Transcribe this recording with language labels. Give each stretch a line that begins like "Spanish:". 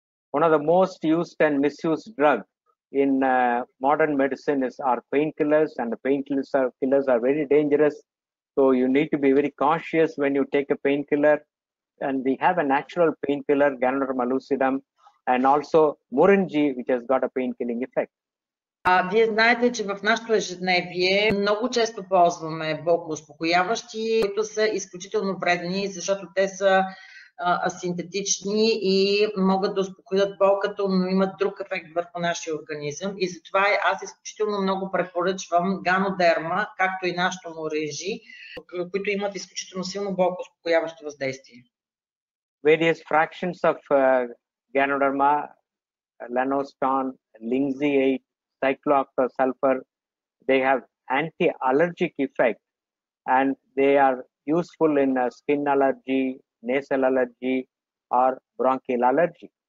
English: One of the most used and misused drugs in modern medicine are painkillers, and the painkillers are very dangerous. So you need to be very cautious when you take a painkiller. And we have a natural painkiller, Ganoderma lucidum, and also Morinji, which has got a pain-killing effect.
Bulgarian: Вие знаете, че в нашето ежедневие много често ползваме болкоуспокояващи, които са изключително вредни, защото те са асинтетични и могат да успокоят болката, но имат друг ефект върху нашия организъм. И затова аз изключително много препоръчвам Ганодерма, както и нашето Morinji, които имат изключително силно болкоуспокояващо въздействие.
English: Various fractions of Ganoderma, Lanoston, Lindsay-8, cyclooctasulfur, they have anti-allergic effect, and they are useful in skin allergy, nasal allergy or bronchial allergy.